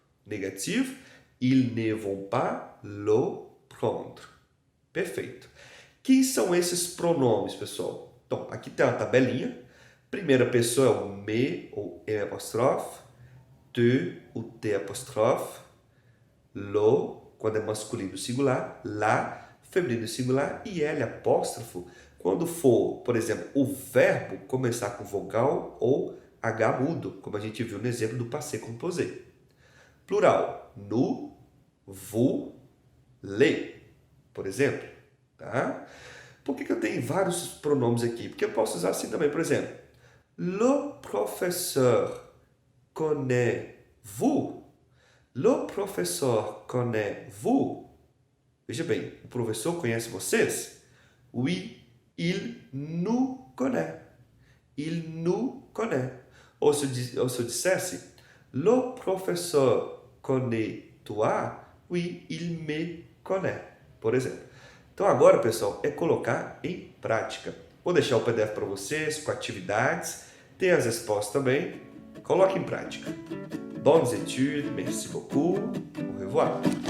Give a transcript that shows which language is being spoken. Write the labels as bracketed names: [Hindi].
[French] Negativo, ils ne vont pas le prendre. [Portuguese] Perfeito. Quem são esses pronomes, pessoal? Então, aqui tem uma tabelinha. Primeira pessoa é o me, ou e apóstrofe, te, o t apóstrofe, lo, quando é masculino singular, la, feminino singular, e L apóstrofo, quando for, por exemplo, o verbo começar com vogal ou H mudo, como a gente viu no exemplo do passé composé. Plural, nous, vous, les, por exemplo. Tá? Por que eu tenho vários pronomes aqui? Porque eu posso usar assim também, por exemplo. [French] Le professeur connaît-vous? Le professeur connaît-vous? [Portuguese] Veja bem, o professor conhece vocês? [French] Oui, il nous connaît. Il nous connaît. [Portuguese] Ou se eu dissesse, [French] le professeur connaît-toi? Oui, il me connaît. [Portuguese] Por exemplo. Então agora, pessoal, é colocar em prática. Vou deixar o PDF para vocês, com atividades. Tem as respostas também. Coloque em prática. [French] Bonnes études, merci beaucoup. Au revoir.